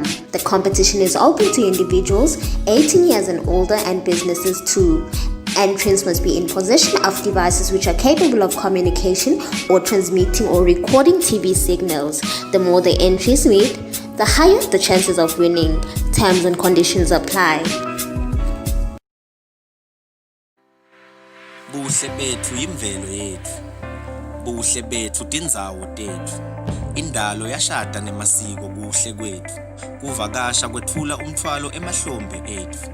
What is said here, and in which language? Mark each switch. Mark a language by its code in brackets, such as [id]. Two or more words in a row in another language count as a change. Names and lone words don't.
[en] The competition is open to individuals 18 years and older and businesses too. Entrants must be in possession of devices which are capable of communication or transmitting or recording TV signals. The more the entries meet, the higher the chances of winning. Terms and conditions apply. [ss] Buhle bethu imvelo yethu. Buhle bethu tindzawo tethu. Indalo yashada nemasiko kuhle kwethu. Kuvakasha kwethula umthwalo emahlombe ethu.